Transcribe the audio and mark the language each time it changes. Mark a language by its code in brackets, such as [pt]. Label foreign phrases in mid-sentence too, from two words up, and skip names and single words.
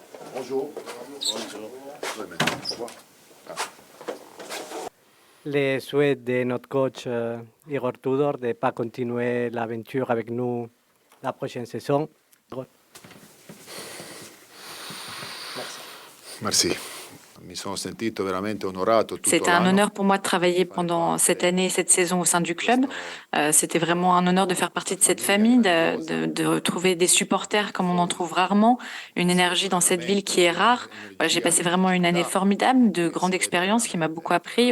[fr] Bonjour. Bonjour. Au revoir. Les souhaits de notre coach Igor Tudor de ne pas continuer l'aventure avec nous la prochaine saison. Merci. [it] Mi sono sentito veramente onorato tutto [fr] C'était un [it] l'anno. [fr] honneur pour moi de travailler pendant cette année et cette saison au sein du club. C'était vraiment un honneur de faire partie de cette famille, de retrouver des supporters comme on en trouve rarement, une énergie dans cette ville qui est rare. Voilà, j'ai passé vraiment une année formidable, de grande expérience qui m'a beaucoup appris.